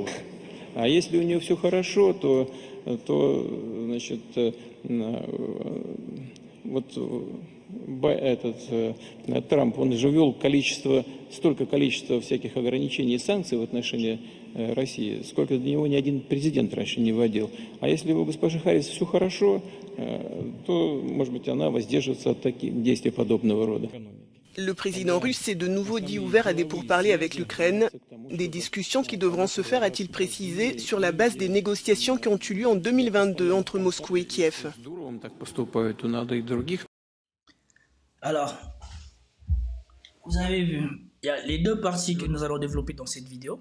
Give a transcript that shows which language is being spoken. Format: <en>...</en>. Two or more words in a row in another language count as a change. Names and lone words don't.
<ru>А если у нее все хорошо, то значит, вот Трамп, он же ввел столько количества всяких ограничений и санкций в отношении России, сколько до него ни один президент раньше не вводил. А если у госпожи Харрис все хорошо, то, может быть, она воздержится от таких действий подобного рода.</ru> <fr>Le président russe s'est de nouveau dit ouvert à des pourparlers avec l'Ukraine, des discussions qui devront se faire, a-t-il précisé, sur la base des négociations qui ont eu lieu en 2022 entre Moscou et Kiev. Alors, vous avez vu, il y a les deux parties que nous allons développer dans cette vidéo.</fr>